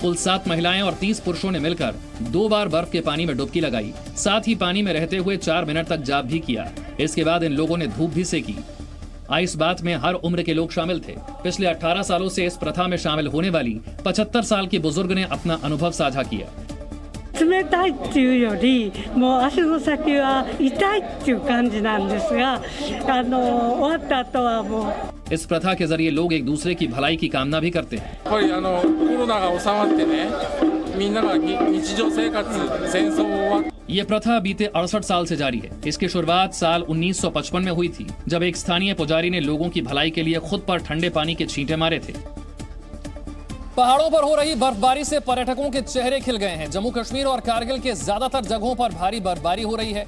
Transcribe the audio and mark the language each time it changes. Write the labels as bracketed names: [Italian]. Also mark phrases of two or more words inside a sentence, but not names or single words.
[Hindi] कुल 7 महिलाएं और 30 पुरुषों ने मिलकर 2 बार बर्फ के पानी में डुबकी लगाई, साथ ही पानी में रहते हुए 4 मिनट तक जाप भी किया। इसके बाद इन लोगों ने धूप भी सेकी। [English] ice bath [Hindi] में हर उम्र के लोग शामिल थे। पिछले 18 सालों से इस प्रथा में शामिल होने वाली 75 साल की बुजुर्ग ने अपना अनुभव साझा किया। [Japanese] 冷たいっていうよりもう足の先は痛いっていう感じなんですが、終わった後はもう [Hindi] इस प्रथा के जरिए लोग एक दूसरे की भलाई की कामना भी करते हैं। [Japanese] コロナが収まってね、みんなが日常生活戦争終わっ [Hindi] ये प्रथा बीते 68 साल से जारी है। इसकी शुरुआत साल 1955 में हुई थी, जब एक स्थानीय पुजारी ने लोगों की भलाई के लिए खुद पर ठंडे पानी के छींटे मारे थे। पहाड़ों पर हो रही बर्फबारी से पर्यटकों के चेहरे खिल गए हैं। जम्मू कश्मीर और कारगिल के ज्यादातर जगहों पर भारी बर्फबारी हो रही है।